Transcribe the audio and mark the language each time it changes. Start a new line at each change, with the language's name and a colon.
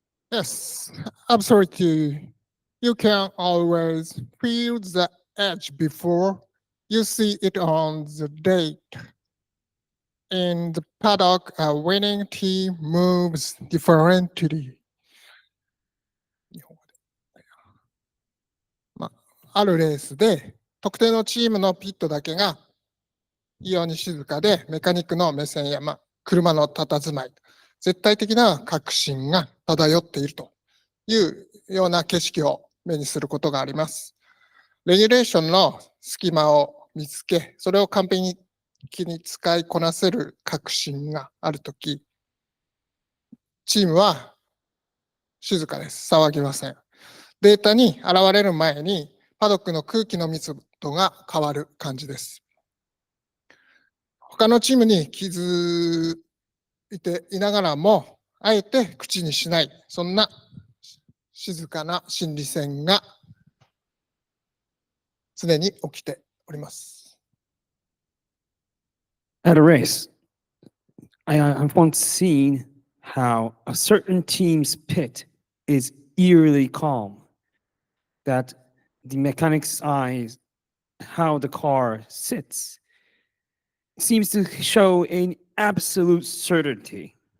English: Yes, absolutely. You can always feel the edge before you see it on the date. In the paddock, a winning team moves differently.
Japanese: 日本語であるレースで特定のチームのピットだけが異様に静かで、メカニックの目線や、車の佇まい、絶対的な確信が漂っているというような景色を目にすることがあります。レギュレーションの隙間を見つけ、それを完璧に使いこなせる確信があるとき、チームは静かです。騒ぎません。データに現れる前に、パドックの空気の密度が変わる感じです。他のチームに気づいていながらも、あえて口にしない、そんな静かな心理戦が常に起きております。
English: At a race, I've once seen how a certain team's pit is eerily calm, that the mechanic's eyes, how the car sits, seems to show an absolute certainty.